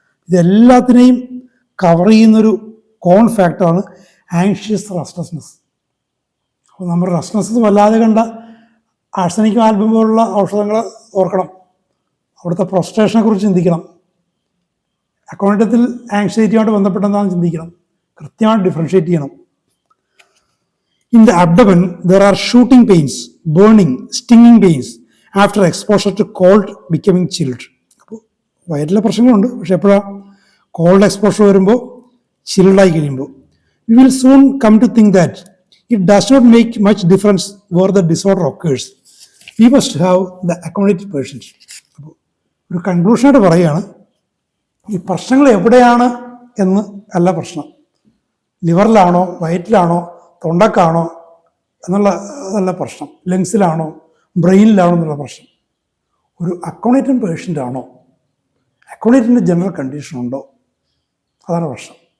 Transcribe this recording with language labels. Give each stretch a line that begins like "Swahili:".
Malayalam: ഇതെല്ലാത്തിനെയും cover ചെയ്യുന്നൊരു കോൺ ഫാക്ടറാണ് anxious restlessness. അപ്പോൾ നമ്മൾ റെസ്റ്റ്ലെസ്നെസ് വല്ലാതെ കണ്ട ആഴ്സനിക് ആൽബം പോലുള്ള ഔഷധങ്ങൾ ഓർക്കണം, അവിടുത്തെ പ്രൊസ്ട്രേഷനെ കുറിച്ച് ചിന്തിക്കണം, അക്കൗണ്ടത്തിൽ ആങ്സൈറ്റിയുമായിട്ട് ബന്ധപ്പെട്ടെന്താണെന്ന് ചിന്തിക്കണം, കൃത്യമായിട്ട് ഡിഫറൻഷ്യേറ്റ് ചെയ്യണം.
English: In the abdomen, there are shooting pains, burning, stinging pains after exposure to cold becoming chilled.
Malayalam: അപ്പോൾ വയറ്റിലെ പ്രശ്നങ്ങളുണ്ട്, പക്ഷെ എപ്പോഴാണ് കോൾഡ് എക്സ്പോഷർ വരുമ്പോൾ ചിൽഡായി കഴിയുമ്പോൾ.
English: We will soon come to think that it does not make much difference where the disorder occurs. We must have the accommodated patients.
Malayalam: അപ്പോൾ ഒരു കൺക്ലൂഷനായിട്ട് പറയുകയാണ്, ഈ പ്രശ്നങ്ങൾ എവിടെയാണ് എന്ന് അല്ല പ്രശ്നം. ലിവറിലാണോ, വയറ്റിലാണോ, തൊണ്ടക്കാണോ അതല്ല പ്രശ്നം. ലങ്സിലാണോ, ബ്രെയിനിലാണോ എന്നുള്ള പ്രശ്നം. ഒരു അക്കോമഡേറ്റഡ് പേഷ്യൻ്റ് ആണോ, അക്കോമഡേറ്റഡിൻ്റെ ജനറൽ കണ്ടീഷൻ ഉണ്ടോ, അതാണ് പ്രശ്നം.